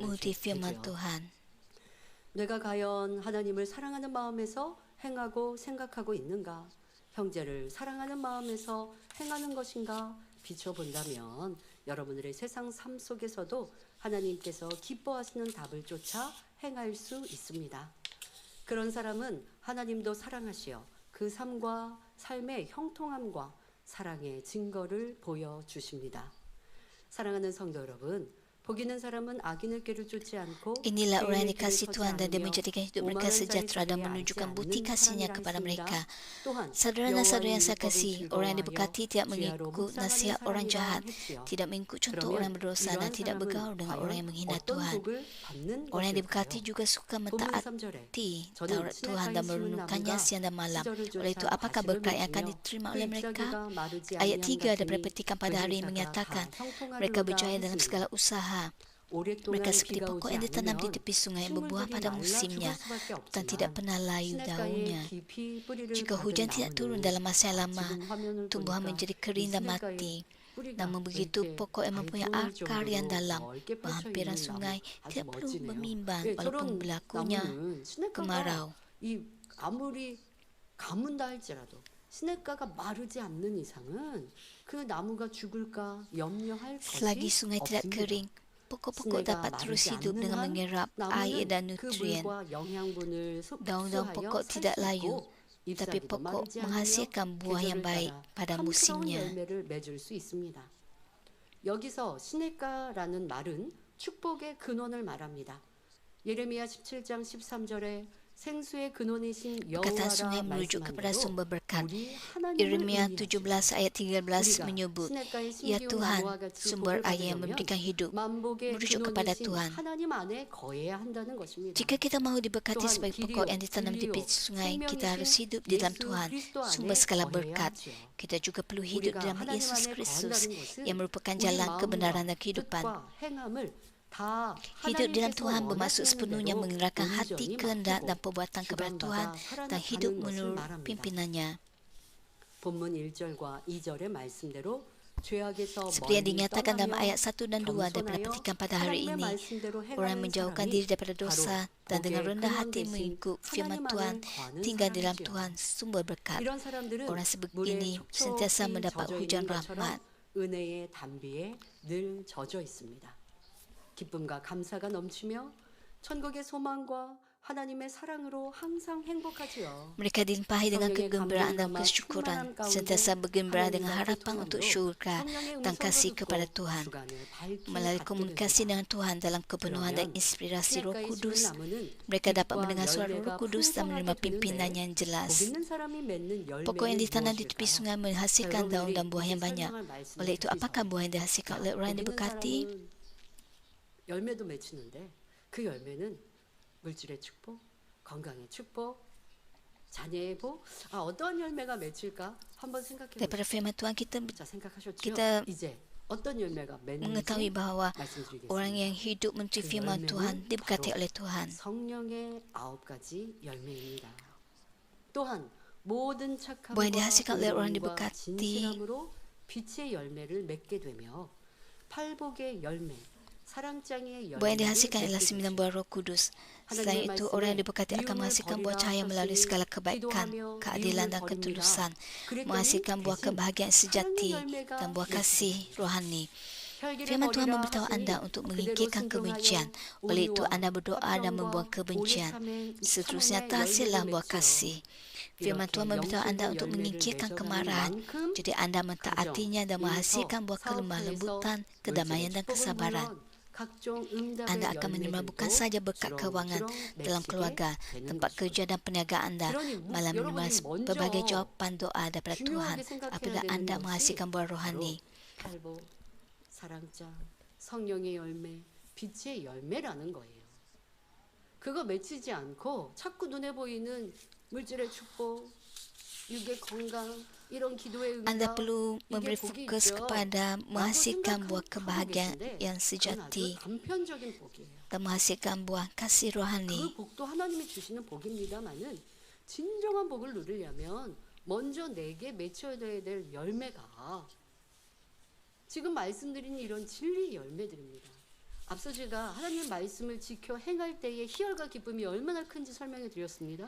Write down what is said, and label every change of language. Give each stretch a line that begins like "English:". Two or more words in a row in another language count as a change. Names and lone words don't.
Malay: mengikuti firman
Korean: 되죠.
Malay: Tuhan.
Korean: 내가 과연 하나님을 사랑하는 마음에서 행하고 생각하고 있는가? 형제를 사랑하는 마음에서 행하는 것인가? 비춰본다면 여러분들의 세상 삶 속에서도 하나님께서 기뻐하시는 답을 쫓아 행할 수 있습니다. 그런 사람은 하나님도 사랑하시어 그 삶과 삶의 형통함과 사랑의 증거를 보여주십니다. 사랑하는 성도 여러분, 복 있는 사람은 악인의 길을 쫓지 않고
Malay: Inilah orang yang
Korean: 죄인의 길을
Malay: dikasihi
Korean: 서지
Malay: Tuhan dan dia
Korean: 않으며
Malay: menjadikan hidup mereka
Korean: 오만한 자의
Malay: sejahtera dan
Korean: 자리에
Malay: menunjukkan
Korean: 앉지
Malay: bukti
Korean: 않는
Malay: kasihnya
Korean: 사람이라
Malay: kepada
Korean: 했습니다.
Malay: mereka.
Korean: 또한
Malay: Saudara dan saudara yang saya
Korean: 여호와의
Malay: kasih,
Korean: 율법을
Malay: orang yang
Korean: 즐거워하여
Malay: diberkati tidak
Korean: 지혜로
Malay: mengikut
Korean: 묵상하는
Malay: nasihat orang
Korean: 사람이라
Malay: jahat,
Korean: 했지요.
Malay: tidak mengikut contoh
Korean: 그러면
Malay: orang berdosa dan
Korean: 이러한
Malay: tidak
Korean: 사람은
Malay: bergaul dengan orang yang
Korean: 과연
Malay: menghina
Korean: 어떤
Malay: Tuhan.
Korean: 복을 받는
Malay: Orang yang diberkati
Korean: 것일까요?
Malay: juga suka
Korean: 본문
Malay: mentaati
Korean: 3절에
Malay: Taurat Tuhan dan merenungkannya siang dan malam. Oleh itu, apakah berkat yang akan diterima oleh mereka? Ayat 3 dapat diperhatikan pada hari ini menyatakan, mereka berjaya dalam segala usaha. Mereka seperti pokok yang ditanam di tepi sungai yang berbuah pada musimnya dan tidak pernah layu daunnya. Jika hujan tidak turun dalam masa yang lama, tumbuhan menjadi kering dan mati. Namun begitu, pokok yang mempunyai akar yang dalam, berhampiran sungai, tidak perlu bermimbang walaupun berlakunya kemarau.
Korean: 이 아무리 가문다 할지라도 시냇가가 마르지 않는 이상은 그 나무가 죽을까 염려할
Malay: Selagi
Korean: 것이
Malay: sungai tidak
Korean: 없습니다.
Malay: kering, pokok-pokok dapat terus hidup dengan menyerap air dan nutrien. Daun-daun pokok tidak layu, tapi pokok menghasilkan buah yang baik pada musimnya.
Korean: 여기서 시냇가라는 말은 축복의 근원을 말합니다. 예레미야 17장 13절에 생수의 근원이신
Malay: Perkataan sungai
Korean: 여호와라
Malay: merujuk kepada
Korean: 말씀한
Malay: sumber
Korean: 대로
Malay: berkat.
Korean: 우리 하나님을
Malay: Yeremia
Korean: 의미하시고
Malay: 17 ayat 13 menyebut,
Korean: 시냇가의
Malay: Ya
Korean: 신기운
Malay: Tuhan,
Korean: 나무와 같이
Malay: sumber
Korean: 복을
Malay: air yang
Korean: 받으려면
Malay: memberikan hidup,
Korean: 만복의
Malay: merujuk kepada
Korean: 근원이신
Malay: Tuhan.
Korean: 하나님 안에 거해야 한다는 것입니다.
Malay: Jika kita mahu diberkati Tuhan, sebagai
Korean: 길이요,
Malay: pokok yang ditanam di tepi
Korean: 진리요,
Malay: sungai, kita harus
Korean: 생명이신
Malay: hidup di dalam
Korean: 예수
Malay: Tuhan,
Korean: 그리스도
Malay: sumber
Korean: 안에
Malay: segala
Korean: 거해야
Malay: berkat.
Korean: 하죠.
Malay: Kita juga perlu hidup
Korean: 우리가
Malay: dalam
Korean: 하나님
Malay: Yesus
Korean: 안에
Malay: Kristus
Korean: 거한다는 것은
Malay: yang merupakan
Korean: 우리
Malay: jalan
Korean: 마음과
Malay: kebenaran dan kehidupan.
Korean: 뜻과 행함을 다
Malay: Hidup dalam
Korean: 하나님께서
Malay: Tuhan bermaksud
Korean: 원하시는
Malay: sepenuhnya
Korean: 대로
Malay: mengerahkan hati,
Korean: 온전히
Malay: kehendak
Korean: 맡기고
Malay: dan perbuatan kepada Tuhan
Korean: 주관받아
Malay: dan hidup
Korean: 살아가는 것을
Malay: menurut
Korean: 말합니다.
Malay: pimpinannya.
Korean: 본문 1절과 2절의 말씀대로 죄악에서
Malay: Seperti yang
Korean: 멀리
Malay: dinyatakan dalam
Korean: 떠나며
Malay: ayat 1 dan 2 dapat
Korean: 겸손하여
Malay: petikan pada hari
Korean: 하나님의
Malay: ini.
Korean: 말씀대로
Malay: Orang
Korean: 행하는
Malay: menjauhkan
Korean: 사람이
Malay: diri daripada
Korean: 바로
Malay: dosa dan dengan
Korean: 복의
Malay: rendah
Korean: 근원
Malay: hati
Korean: 대신
Malay: mengikut firman
Korean: 하나님
Malay: Tuhan,
Korean: 안에 거하는
Malay: tinggal di dalam
Korean: 사람이지요.
Malay: Tuhan, sumber berkat.
Korean: 이런 사람들은
Malay: Orang seperti
Korean: 물에
Malay: ini sentiasa
Korean: 촉촉히
Malay: mendapat
Korean: 젖어
Malay: hujan
Korean: 있는 것처럼
Malay: rahmat.
Korean: 은혜의 담비에 늘 젖어 있습니다. 기쁨과 감사가 넘치며 천국의 소망과 하나님의 사랑으로 항상 행복하지요.
Malay: Mereka dilimpahi dengan
Korean: 성령의
Malay: kegembiraan dan
Korean: 감동과
Malay: kesyukuran,
Korean: 충만한 가운데
Malay: sentiasa bergembira dengan
Korean: 하나님과
Malay: harapan untuk
Korean: 소통함으로
Malay: syurga
Korean: 성령의
Malay: dan
Korean: 음성도
Malay: kasih
Korean: 듣고
Malay: kepada Tuhan.
Korean: 주간을 밝게
Malay: Melalui
Korean: 갖게
Malay: komunikasi
Korean: 됩니다.
Malay: dengan Tuhan dalam kepenuhan dan
Korean: 그러면
Malay: inspirasi Roh
Korean: 신약가의
Malay: Kudus,
Korean: 나무는
Malay: mereka dapat
Korean: 빛과
Malay: mendengar suara
Korean: 열매가
Malay: Roh Kudus dan menerima
Korean: 풍성하게
Malay: pimpinan
Korean: 되는데
Malay: yang
Korean: 복
Malay: jelas.
Korean: 있는 사람이 맺는
Malay: Pokok yang
Korean: 열매는
Malay: ditanam di tepi
Korean: 무엇일까요?
Malay: sungai menghasilkan daun dan buah yang banyak. Oleh itu, apakah buah yang dihasilkan oleh orang yang diberkati?
Korean: 열매도 맺히는데 그 열매는 물질의 축복, 건강의 축복, 자녀의 복. 어떠한 열매가 맺힐까 한번 생각해
Malay: Daripada
Korean: 보세요.
Malay: firman Tuhan kita
Korean: 자, 생각하셨죠?
Malay: kita
Korean: 이제 어떤 열매가
Malay: mengetahui
Korean: 맺는지
Malay: bahawa
Korean: 말씀드리겠습니다.
Malay: orang yang hidup menurut firman Tuhan diberkati oleh Tuhan.
Korean: 성령의 9가지 열매입니다. 또한 모든 착함과
Malay: Buah yang dihasilkan oleh orang
Korean: 의로움과
Malay: diberkati,
Korean: 진실함으로 빛의 열매를 맺게 되며 팔복의 열매, 사랑장의
Malay: buah yang
Korean: 열매를
Malay: dihasilkan ialah
Korean: 맺게
Malay: 9
Korean: 되죠.
Malay: buah Roh Kudus. Selain itu, orang yang diberkati akan menghasilkan buah cahaya melalui segala kebaikan, keadilan dan ketulusan, menghasilkan buah kebahagiaan sejati dan buah kasih rohani. Firman Tuhan memberitahu anda untuk mengingkirkan kebencian. Oleh itu, anda berdoa dan membuang kebencian. Seterusnya, terhasillah buah kasih. Firman Tuhan memberitahu anda untuk mengingkirkan kemarahan. Jadi anda mentaatinya dan menghasilkan buah kelemah lembutan, kedamaian dan kesabaran. Anda akan menerima bukan sahaja berkat keuangan dalam keluarga, tempat kerja dan perniagaan anda, malah menerima berbagai jawapan doa daripada Tuhan apabila anda menghasilkan buah rohani.
Korean: 팔복, 사랑장, 성령의 열매, 빛의 열매라는 거예요. 그거 맺히지 않고 자꾸 눈에 보이는 물질의 축복, 육의 건강, 이런 기도의
Malay: Anda
Korean: 응답,
Malay: perlu
Korean: 이게
Malay: memberi
Korean: 복이
Malay: fokus
Korean: 있죠.
Malay: kepada
Korean: 라고
Malay: menghasilkan buah
Korean: 생각하고
Malay: kebahagiaan
Korean: 계신데
Malay: yang
Korean: 그건
Malay: sejati
Korean: 아주 단편적인 복이에요.
Malay: dan menghasilkan buah kasih
Korean: 그
Malay: rohani.
Korean: 복도 하나님이 주시는 복입니다만은 진정한 복을 누리려면 먼저 내게 맺혀야 될 열매가 지금 말씀드린 이런 진리의 열매들입니다. 앞서 제가 하나님의 말씀을 지켜 행할 때의 희열과 기쁨이 얼마나 큰지 설명해 드렸습니다.